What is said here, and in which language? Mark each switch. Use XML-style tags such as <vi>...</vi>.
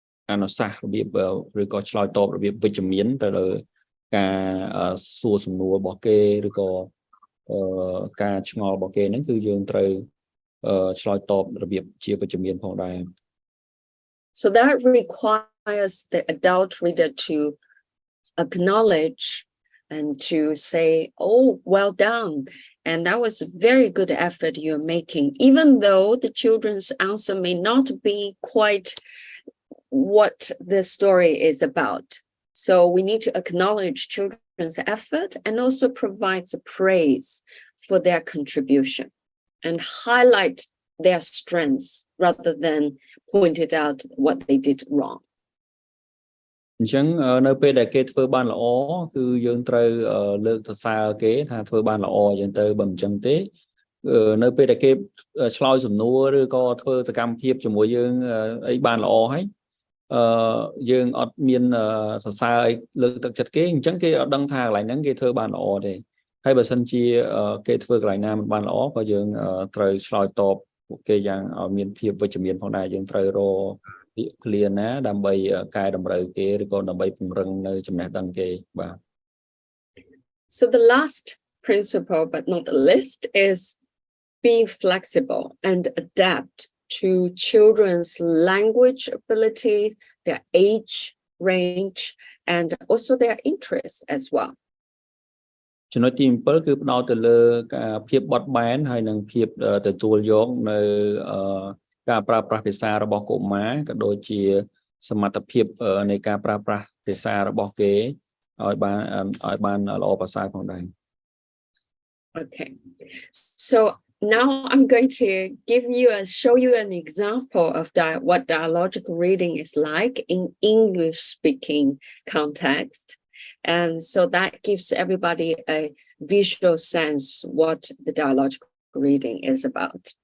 <km>អនុសាសន៍របៀបឬក៏ឆ្លើយតបរបៀបវិជ្ជមានទៅលើការសួរសំណួររបស់គេឬក៏ការឆ្ងល់របស់គេហ្នឹងគឺយើងត្រូវឆ្លើយតបរបៀបជាវិជ្ជមានផងដែរ</km> <en>So that requires the adult reader to acknowledge and to say, oh, well done. And that was a very good effort you're making, even though the children's answer may not be quite what the story is about. So we need to acknowledge children's effort and also provide the praise for their contribution and highlight their strengths rather than point it out what they did wrong.</en> <km>អញ្ចឹងនៅពេលដែលគេធ្វើបានល្អគឺយើងត្រូវលើកសរសើរគេថាធ្វើបានល្អអញ្ចឹងទៅបើមិនអញ្ចឹងទេនៅពេលដែលគេឆ្លើយសំណួរឬក៏ធ្វើសកម្មភាពជាមួយយើងអីបានល្អហើយ យើងអត់មានសរសើរអីលើកទឹកចិត្តគេអញ្ចឹងគេអត់ដឹងថាកន្លែងហ្នឹងគេធ្វើបានល្អទេហើយបើសិនជាគេធ្វើកន្លែងណាមិនបានល្អក៏យើងត្រូវឆ្លើយតបពួកគេយ៉ាងឲ្យមានភាពវិជ្ជមានផងដែរយើងត្រូវរកពាក្យឃ្លាណាដើម្បីកែតម្រូវគេឬក៏ដើម្បីពង្រឹងនៅចំណេះដឹងគេបាទ</km> <en>So the last principle but not the least is be flexible and adapt to children's language ability, their age range, and also their interests as well.</en> <km>ចំណុចទី7គឺផ្ដោតទៅលើការភាពបត់បែនហើយនិងភាពទទួលយកនៅការប្រើប្រាស់ភាសារបស់កុមារក៏ដូចជាសមត្ថភាពនៃការប្រើប្រាស់ភាសារបស់គេឲ្យបានល្អប្រសើរផងដែរ</km> <en>Okay, so now I'm going to show you an example of what dialogical reading is like in English-speaking context. And so that gives everybody a visual sense what the dialogical reading is about.</en>